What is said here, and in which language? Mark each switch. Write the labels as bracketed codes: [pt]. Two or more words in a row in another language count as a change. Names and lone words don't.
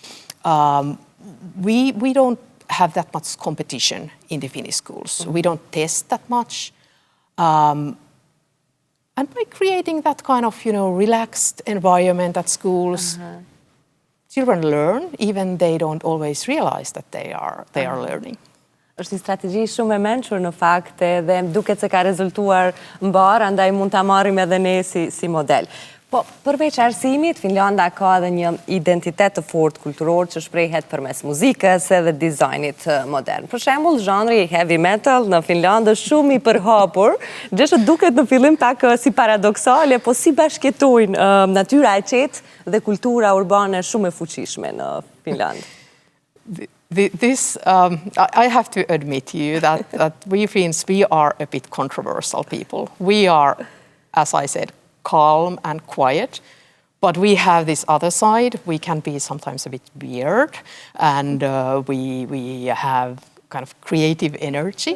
[en] We don't have that much competition in the Finnish schools. We don't test that much. And by creating that kind of, relaxed environment at schools, children learn, even they don't always realize that they are learning. [sq] Është një strategji shumë e mençur në fakt dhe duket se ka rezultuar mbar, andaj mund ta marrim edhe ne si model. Po, përveç arsimit, Finlanda ka edhe një identitet të fortë kulturor që shprehet përmes muzikës edhe dizajnit modern. Për shembull, zhanri [en] heavy metal [sq] në Finlandë është shumë i përhapur, gjë që duket në fillim pak si paradoksale, po si bashkëtojnë natyra e qetë dhe kultura urbane shumë e fuqishme në Finland. [en] I have to admit to you that we Finns, we are a bit controversial people. We are, as I said, calm and quiet, but we have this other side. We can be sometimes a bit weird, and we have kind of creative energy.